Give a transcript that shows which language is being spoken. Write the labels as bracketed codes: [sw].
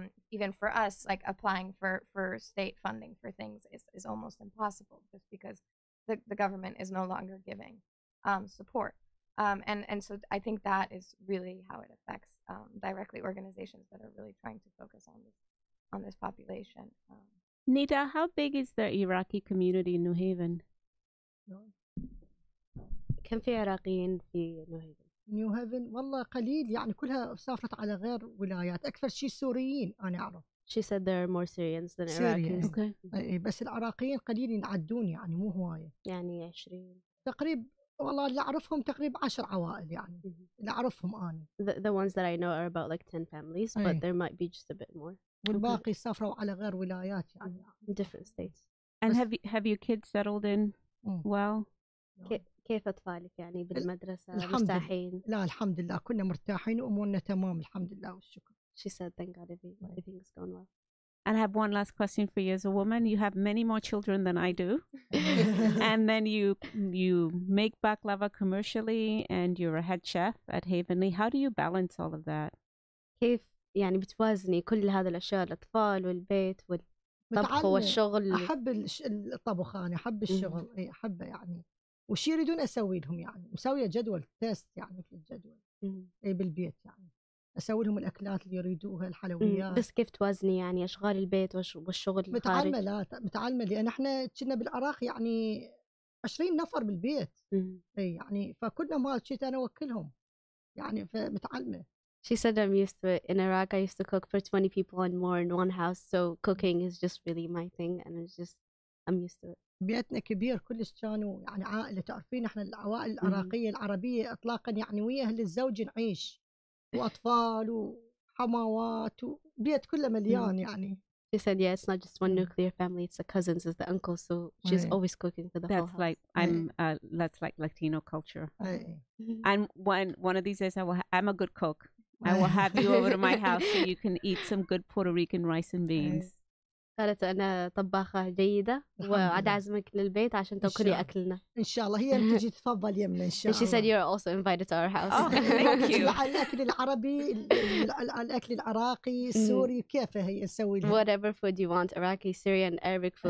[en] Even for us, like applying for state funding for things is almost impossible, just because the government is no longer giving support. And so I think that is really how it affects directly organizations that are really trying to focus on this population. Nida, how big is the Iraqi community in New Haven? [ar] كم في عراقيين في نيو هيفن؟ نيو هيفن والله قليل، يعني كلها سافرت على غير ولايات، أكثر شيء سوريين أنا أعرف. [en] She said there are more Syrians than Iraqis. Okay. [ar] بس العراقيين قليل ينعدون، يعني مو هواية. يعني 20 تقريبا، والله اللي أعرفهم تقريبا 10 عوائل، يعني اللي أعرفهم أنا. [en] The ones that I know are about like 10 families, but there might be just a bit more. [ar] والباقي سافروا على غير ولايات يعني. [en] Different states. And have your kids settled in well? [ar] كيف أطفالك يعني بالمدرسة مرتاحين؟ لا الحمد لله كنا مرتاحين وأمورنا تمام الحمد لله والشكر. [en] She said thank God everything is going well. And I have one last question for you as a woman. You have many more children than I do. And then you make baklava commercially and you're a head chef at Havenly. How do you balance all of that? [ar] كيف يعني بتوازني كل هذه الأشياء، الأطفال والبيت والطبخ والشغل؟ أحب الطبخ، أنا أحب الشغل، أي أحبه يعني، وشي يريدون أسوي لهم، يعني مسوية جدول تيست يعني مثل الجدول أي بالبيت، يعني أسوي لهم الأكلات اللي يريدوها، الحلويات. بس كيف توازني يعني أشغال البيت والشغل الخارج؟ متعلمة لأن إحنا كنا بالعراق يعني 20 نفر بالبيت، أي يعني فكنا ما شيء أنا أوكلهم يعني، فمتعلمة. [en] She said I'm used to it. In Iraq, I used to cook for 20 people and more in one house, so cooking is just really my thing, and I'm used to it. [ar] بيتنا كبير كلش، كانوا يعني عائلة، تعرفين احنا العوائل العراقية العربية اطلاقا يعني ويا اهل الزوج نعيش، واطفال وحماوات وبيت كله مليان يعني. [en] She said, yeah, it's not just one nuclear family, it's the cousins, it's the uncles, so she's always cooking for the whole house. That's like Latino culture. And one of these days I'm a good cook. I will have you over to my house so you can eat some good Puerto Rican rice and beans. [ar] قالت أنا طباخة جيدة وعاد أعزمك للبيت عشان تأكلي أكلنا. إن شاء الله هي تجي تفضل يمنا إن شاء الله. [en] And she said you're also invited to our house. Oh, thank you. [ar] الأكل العربي، الأكل العراقي، السوري، كيف هي نسوي لها؟ [en] Whatever food you want, Iraqi, Syrian, Arabic food.